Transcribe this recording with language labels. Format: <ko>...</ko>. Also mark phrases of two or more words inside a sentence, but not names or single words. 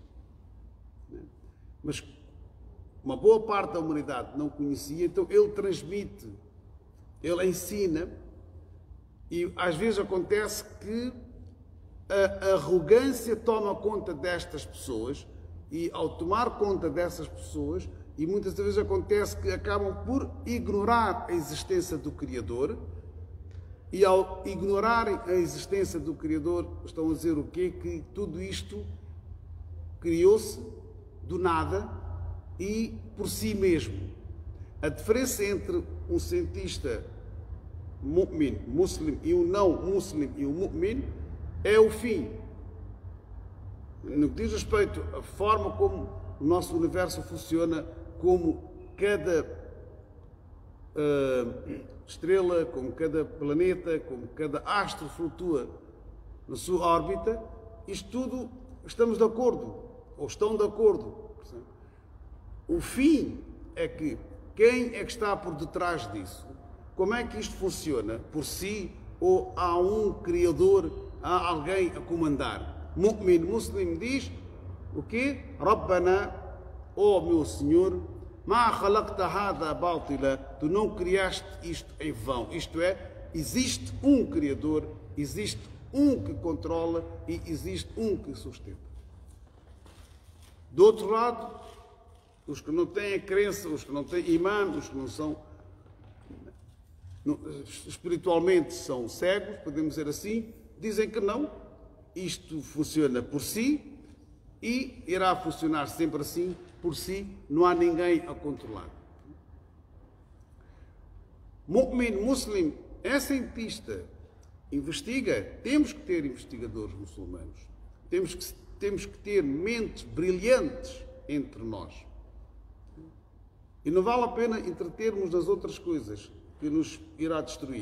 <pt>mas uma boa parte da humanidade não conhecia, então ele transmite, ele ensina, e às vezes acontece que a arrogância toma conta destas pessoas, e ao tomar conta dessas pessoas, e muitas vezes acontece que acabam por ignorar a existência do Criador, e ao ignorarem a existência do Criador, estão a dizer o quê? Que tudo isto criou-se do nada e por si mesmo. A diferença entre um cientista</pt> <ar>مؤمن، مسلم,</ar> <pt>e um não muslim e um mu'min é o fim. No que diz respeito à forma como o nosso universo funciona, como cada estrela, como cada planeta, como cada astro flutua na sua órbita, isto tudo estamos de acordo, ou estão de acordo. O fim é que quem é que está por detrás disso? Como é que isto funciona? Por si ou há um Criador, há alguém a comandar?</pt> <ar>مؤمن، مسلم</ar> <pt>diz o quê? Rabbana, ó meu Senhor,</pt> <ar>ما خلقت هذا باطلا,</ar> <pt>tu não criaste isto em vão. Isto é, existe um Criador, existe um que controla e existe um que sustenta. Do outro lado, os que não têm a crença, os que não têm imã, os que não são espiritualmente são cegos, podemos dizer assim, dizem que não, isto funciona por si e irá funcionar sempre assim, por si, não há ninguém a controlar.</pt> <ar>مؤمن، مسلم,</ar> <pt>é cientista, investiga, temos que ter investigadores muçulmanos, temos que ter mentes brilhantes entre nós. E não vale a pena entretermos nas outras coisas que nos irá destruir.</pt>